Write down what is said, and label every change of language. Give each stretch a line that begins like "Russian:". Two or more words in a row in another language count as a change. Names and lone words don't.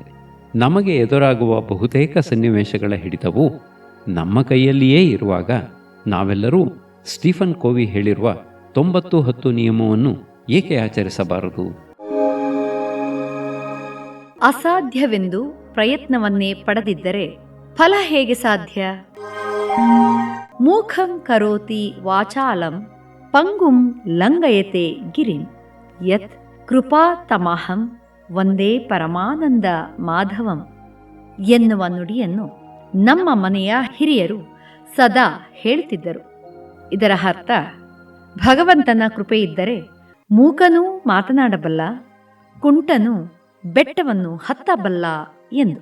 Kannada: ನಮಗೆ ಎದುರಾಗುವ ಬಹುತೇಕ ಸನ್ನಿವೇಶಗಳ ಹಿಡಿತವು ನಮ್ಮ ಕೈಯಲ್ಲಿಯೇ ಇರುವಾಗ ನಾವೆಲ್ಲರೂ ಸ್ಟೀಫನ್ ಕೋವಿ ಹೇಳಿರುವ 90-10 ನಿಯಮವನ್ನು ಏಕೆ ಆಚರಿಸಬಾರದು? ಅಸಾಧ್ಯವೆಂದು ಪ್ರಯತ್ನವನ್ನೇ ಪಡೆದಿದ್ದರೆ ಫಲ ಹೇಗೆ ಸಾಧ್ಯ?
Sanskrit: ಮೂಖಂ ಕರೋತಿ ವಾಚಾಲಂ ಪಂಗುಂ ಲಂಘಯತೆ ಗಿರಿಂ ಯತ್ ಕೃಪಾ ತಮಹಂ ಒಂದೇ ಪರಮಾನಂದ ಮಾಧವಂ
Kannada: ಎನ್ನುವ ನುಡಿಯನ್ನು ನಮ್ಮ ಮನೆಯ ಹಿರಿಯರು ಸದಾ ಹೇಳುತ್ತಿದ್ದರು. ಇದರ ಅರ್ಥ, ಭಗವಂತನ ಕೃಪೆಯಿದ್ದರೆ ಮೂಕನೂ ಮಾತನಾಡಬಲ್ಲ, ಕುಂಟನೂ ಬೆಟ್ಟವನ್ನು ಹತ್ತಬಲ್ಲ ಎಂದು.